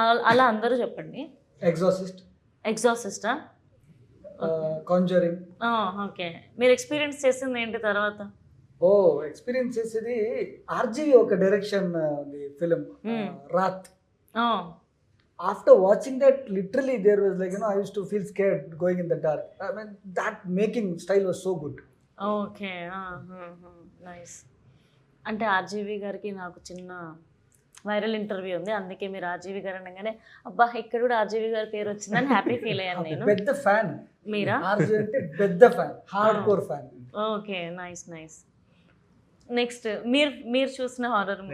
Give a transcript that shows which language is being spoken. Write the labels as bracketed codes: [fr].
[te] అలా అందరూ చెప్పండి. ఎగ్జాసిస్టా? కాంజరింగ్. ఓకే, మీరు ఎక్స్పీరియన్స్ చేసింది ఏంటి తర్వాత? ఎక్స్పీరియన్స్ చేసేది ఆర్జీవి ఒక direction film Rath. [en] After watching that, literally there was like, I used to feel scared going in the dark. I mean, that making style was so good. [te] Okay, nice. అంటే RGV గారికి నాకు చిన్న viral interview ఉంది, అందుకే మీరు RGV గారు అనగానే అబ్బా ఇక్కడ కూడా ఆర్జీవి గారి పేరు వచ్చిందని హ్యాపీ ఫీల్ అయ్యాను నేను. పెద్ద ఫ్యాన్ మీరా? ఆర్జీవి అంటే పెద్ద fan, hard core fan. Okay, nice. Next మీరు చూసిన హారర్ మూవీ?